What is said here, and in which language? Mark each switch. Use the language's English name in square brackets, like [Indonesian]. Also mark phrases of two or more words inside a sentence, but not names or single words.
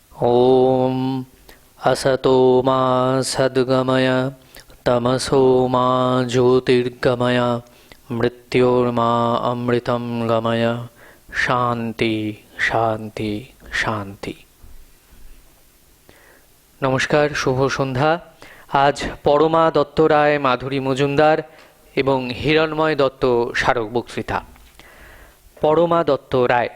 [Sanskrit] ॐ असतो मा सद्गमय तमसो मा ज्योतिर्गमय मृत्योर्मा अमृतं गमय শান্তি শান্তি শান্তি। [Bangla] নমস্কার, শুভ সন্ধ্যা। আজ পরমা দত্ত রায়, মাধুরী মজুমদার এবং হিরণময় দত্ত স্মারক বক্তৃতা। পরমা দত্ত রায়।